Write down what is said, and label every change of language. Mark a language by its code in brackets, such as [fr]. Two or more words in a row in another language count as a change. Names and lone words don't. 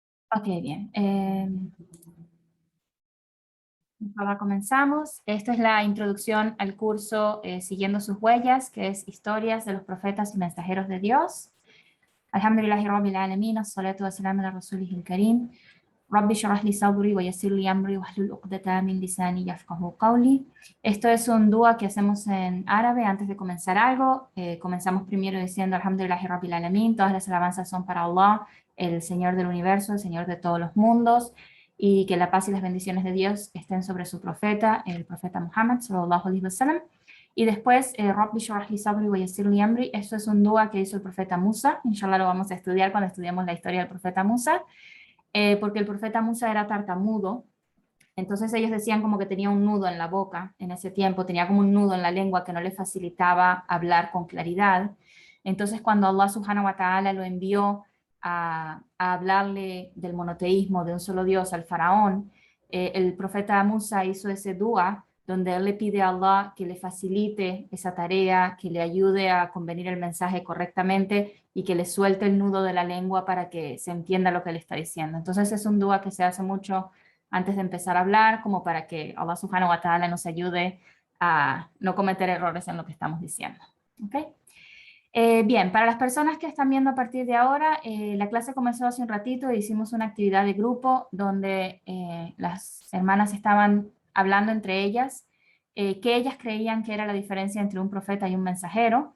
[es] Ok, bien. Ahora comenzamos. Esta es la introducción al curso Siguiendo sus huellas, que es Historias de los Profetas y Mensajeros de Dios. [ar] الحمد لله رب العالمين، والصلاة والسلام على رسوله الكريم. رب اشرح لي صدري ويسر لي أمري واحلل عقدة من لساني يفقهوا قولي. [es] Esto es un dua que hacemos en árabe antes de comenzar algo. Comenzamos primero diciendo [ar] الحمد لله رب العالمين, [es] todas las alabanzas son para Allah, el Señor del universo, el Señor de todos los mundos, y que la paz y las bendiciones de Dios estén sobre su profeta, el profeta Muhammad, [ar] صلى الله عليه وسلم. [es] Y después, [ar] رب اشرح لي صدري ويسر لي أمري. [es] Esto es un dua que hizo el profeta Musa. Inshallah lo vamos a estudiar cuando estudiemos la historia del profeta Musa, porque el profeta Musa era tartamudo. Entonces ellos decían como que tenía un nudo en la boca en ese tiempo, tenía como un nudo en la lengua que no le facilitaba hablar con claridad. Entonces cuando Allah [ar] سبحانه وتعالى [es] lo envió a hablarle del monoteísmo, de un solo Dios al faraón, el profeta Musa hizo ese dua donde él le pide a Allah que le facilite esa tarea, que le ayude a convenir el mensaje correctamente y que le suelte el nudo de la lengua para que se entienda lo que le está diciendo. Entonces es un dua que se hace mucho antes de empezar a hablar, como para que Allah [ar] سبحانه وتعالى [es] nos ayude a no cometer errores en lo que estamos diciendo. ¿Okay? Bien, para las personas que están viendo a partir de ahora, la clase comenzó hace un ratito e hicimos una actividad de grupo donde las hermanas estaban hablando entre ellas qué ellas creían que era la diferencia entre un profeta y un mensajero.